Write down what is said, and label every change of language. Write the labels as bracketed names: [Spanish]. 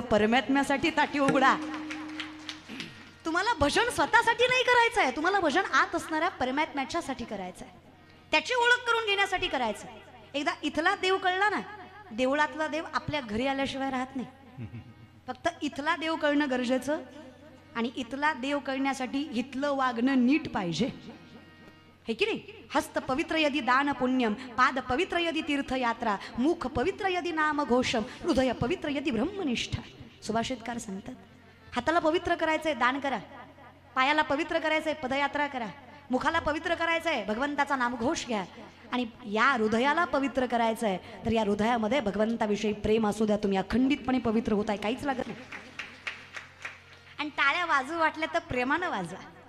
[Marathi] त्या परमात्म्यासाठी ताटी उघडा. तुम्हाला भजन स्वतःसाठी नाही करायचं आहे, तुम्हाला भजन आत असणाऱ्या परमात्म्याच्यासाठी करायचं आहे. त्याची ओळख करून घेण्यासाठी करायचं. एकदा इथला देव कळला ना, देवळातला देव आपल्या घरी आल्याशिवाय राहत नाही. फक्त इथला देव कळणं गरजेचं, आणि इथला देव कळण्यासाठी इथलं वागणं नीट पाहिजे, हे की नाही. [Sanskrit] हस्त पवित्र यदि दान पुण्यम, पाद पवित्र यदि तीर्थयात्रा, मुख पवित्र यदि नाम घोषम, हृदय पवित्र यदि ब्रह्मनिष्ठा. [Marathi] सुभाषितकार सांगतात, हाताला पवित्र करायचंय दान करा, पायाला पवित्र करायचंय पदयात्रा करा, मुखाला पवित्र करायचंय भगवंताचा नामघोष घ्या, आणि या हृदयाला पवित्र करायचंय तर या हृदयामध्ये भगवंताविषयी प्रेम असू द्या. तुम्ही अखंडितपणे पवित्र होताय, काहीच लागत नाही. आणि टाळ्या वाजू वाटल्या तर प्रेमानं वाजवा.